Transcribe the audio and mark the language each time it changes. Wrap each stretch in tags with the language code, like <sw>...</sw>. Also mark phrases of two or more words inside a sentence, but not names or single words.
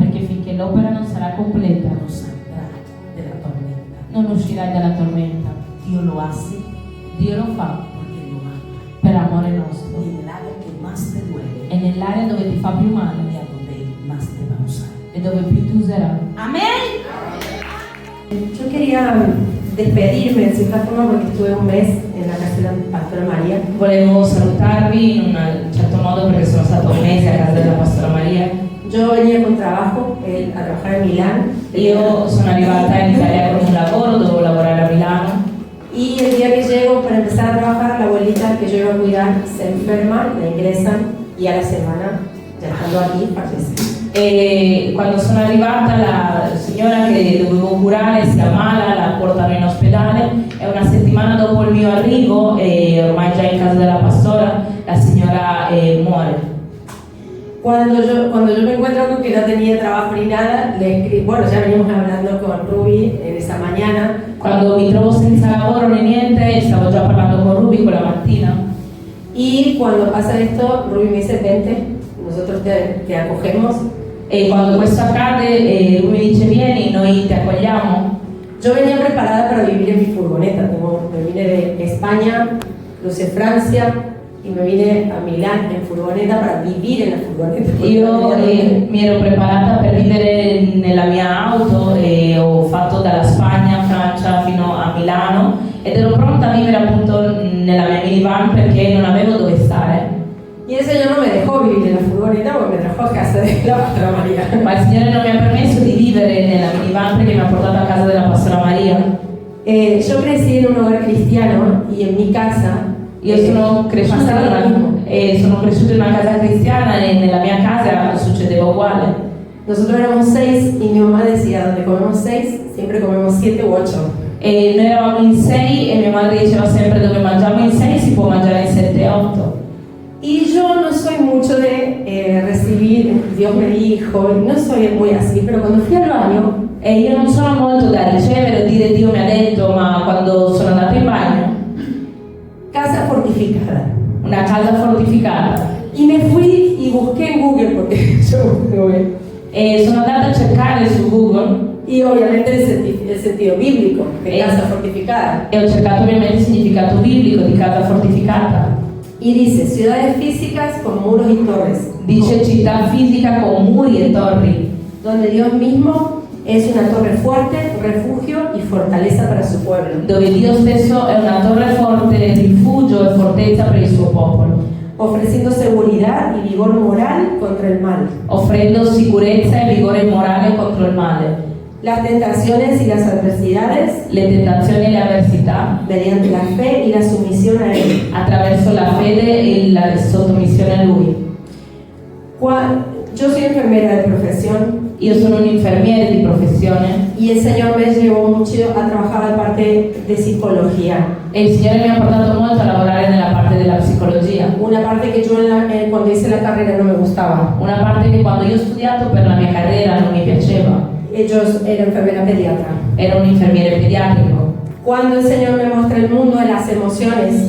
<it>perché finché l'opera non sarà completa,</it> <es>no saldrá de la tormenta.</es> <it>non uscirai dalla tormenta.</it> <es>Dios lo hace</es> <it>Dio lo fa</it> <es>porque lo ama.</es> <it>per amore nostro.</it> <es>Y en el área que más te duele,</es> <it>E nell'area dove ti fa più male,</it> <es>es a donde Él más te va a usar.</es> <it>e dove più ti userà.</it> <es>Amén. Yo quería despedirme de cierta forma porque estuve un mes en la casa de la Pastora María.</es> <it>Volevo salutarvi in un certo modo perché sono stato un mese a casa della Pastora Maria.</it> <es>Yo venía con trabajo a trabajar en Milán.</es> <it>Io sono arrivata in Italia con un lavoro, dovevo lavorare a Milano</it> <es>Y el día que llego para empezar a trabajar, la abuelita que yo iba a cuidar se enferma, la ingresan y a la semana, ya estando aquí, fallece.</es> <it>e quando sono arrivata la signora che dovevo curare si ammala, la portano in ospedale e una settimana dopo il mio arrivo, e ormai già in casa della pastora, la signora muore.</it> <es>Cuando yo me encuentro con que no tenía trabajo ni nada, le escribo, bueno, ya veníamos hablando con Ruby en esa mañana.</es> <it>Quando mi trovo senza lavoro né niente, stavo già parlando con Ruby quella mattina.</it> <es>Y cuando pasa esto, Ruby me dice, vente, nosotros te acogemos.</es> <it>E quando questo accade, lui mi dice vieni, noi ti accogliamo.</it> <es>Yo venía preparada para vivir en mi furgoneta. Me vine de España, crucé Francia y me vine a Milán en furgoneta para vivir en la furgoneta.</es> <it>Io mi ero preparata per vivere nella mia auto e ho fatto dalla Spagna a Francia fino a Milano ed ero pronta a vivere appunto nella mia minivan perché non avevo dove stare.</it> <es>Y el Señor no me dejó vivir en la furgoneta porque me trajo a casa de la Pastora María.</es> <it>Ma il Signore non mi ha permesso di vivere nella minivan perché mi ha portato a casa della Pastora Maria.</it> <es>Yo crecí en un hogar cristiano y en mi casa</es> <it>Io sono cresciuta in una casa cristiana e nella mia casa succedeva uguale.</it> <es>Nosotros éramos 6 y mi mamá decía, donde comemos 6, siempre comemos 7 u 8.</es> <it>E noi eravamo in 6 e mia madre diceva sempre dove mangiamo in 6 si può mangiare in 7 e 8.</it> <es>Y yo no soy mucho de recibir, Dios me dijo, no soy muy así, pero cuando fui al baño,</es> <it>E io non sono molto da ricevere o dire Dio mi ha detto, ma quando sono andata in bagno,</it> <es>casa fortificada.</es> <it>una casa fortificata,</it> <es>Y me fui y busqué en Google, porque yo busqué en Google.</es> <it>e sono andata a cercare su Google</it> <es>Y obviamente el sentido bíblico de casa fortificada.</es> <it>e ho cercato ovviamente il significato biblico di casa fortificata.</it> <es>Y dice, ciudades físicas con muros y torres,</es> <it>Dice città fisica con muri e torri,</it> <es>donde Dios mismo es una torre fuerte, refugio y fortaleza para su pueblo,</es> <it>dove Dio stesso è una torre forte, rifugio e fortezza per il suo popolo,</it> <es>ofreciendo seguridad y vigor moral contra el mal.</es> <it>offrendo sicurezza e vigore morale contro il male,</it> <es>Las tentaciones y las adversidades</es> <it>le tentazioni e le avversità,</it> <es>mediante la fe y la sumisión a Él.</es> <it>attraverso la fede e la sottomissione a Lui.</it> <es>Yo soy enfermera de profesión</es> <it>Io sono un infermiere di professione</it> <es>y el Señor me llevó mucho a trabajar la parte de psicología.</es> <it>e il Signore mi ha portato molto a lavorare nella parte della psicologia,</it> <es>Una parte que yo cuando hice la carrera no me gustaba.</es> <it>una parte che quando io ho studiato per la mia carriera non mi piaceva.</it> <es>Yo era enfermera pediatra.</es> <it>Ero un infermiere pediatrico</it> <es>Cuando el Señor me muestra el mundo de las emociones</es>